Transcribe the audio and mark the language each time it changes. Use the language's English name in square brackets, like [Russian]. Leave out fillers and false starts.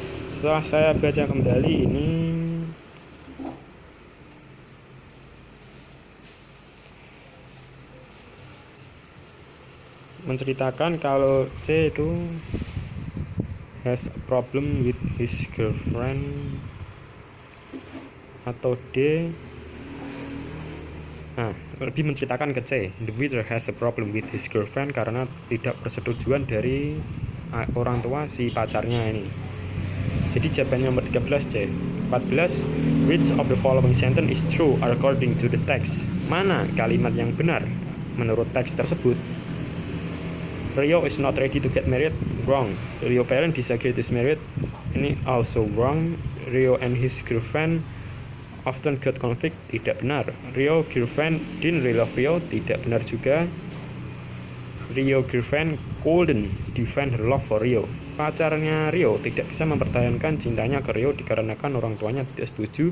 [Indonesian] Setelah saya baca kembali ini menceritakan kalau C itu [English] has a problem with his girlfriend, [Indonesian] atau D lebih menceritakan ke C, [English] the writer has a problem with his girlfriend [Indonesian] karena tidak persetujuan dari orang tua si pacarnya ini. Jadi jawabannya nomor 13 C. 14. [English] Which of the following sentence is true according to the text? [Indonesian] Mana kalimat yang benar menurut teks tersebut? [English] Rio is not ready to get married. Wrong. Rio parent disagree to get married. Ini also wrong. Rio and his girlfriend often get conflict. [Indonesian] Tidak benar. [English] Rio girlfriend didn't really love Rio. [Indonesian] Tidak benar juga. [English] Rio girlfriend couldn't defend her love for Rio. [Indonesian] Pacarnya Rio tidak bisa mempertahankan cintanya ke Rio dikarenakan orang tuanya tidak setuju.